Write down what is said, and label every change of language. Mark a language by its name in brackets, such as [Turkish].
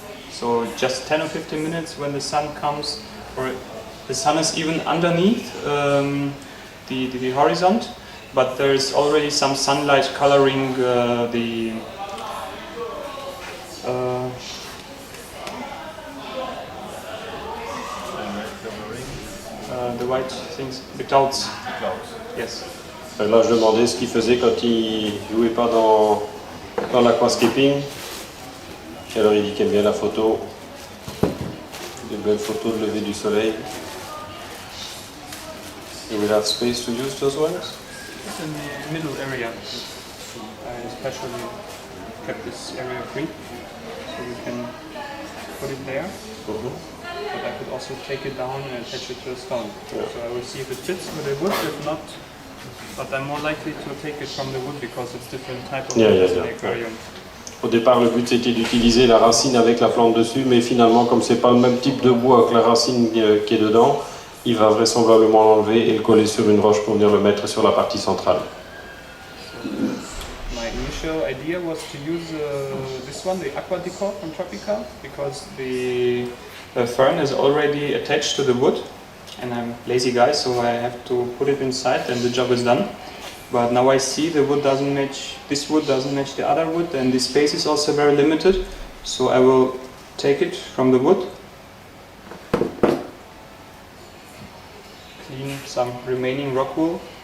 [English] So just 10 or 15 minutes when the sun comes, or the sun is even underneath the horizon, but there is already some sunlight coloring the white things, the clouds. Yes. [French] Là, je demandais ce qu'il faisait quand il jouait pas dans l'aquascaping. Et alors il dit qu'il aime bien la photo, des belles photos de lever du soleil. [English] You will have space to use those ones? It's in the middle area. I especially kept this area free, so we can put it there. But I could also take it down and attach it to a stone. Yeah. So I will see if it fits with the wood, if not. But I'm more likely to take it from the wood because it's different type of wood in the aquarium. [French] Au départ, le but c'était d'utiliser la racine avec la plante dessus, mais finalement, comme c'est pas le même type de bois que la racine qui est dedans, il va vraisemblablement l'enlever et le coller sur une roche pour venir le mettre sur la partie centrale. [English] My initial idea was to use this one, the aqua decor from Tropical, because the fern is already attached to the wood, and I'm a lazy guy, so I have to put it inside and the job is done. But now I see the wood doesn't match, this wood doesn't match the other wood, and the space is also very limited, so I will take it from the wood, clean some remaining rock wool.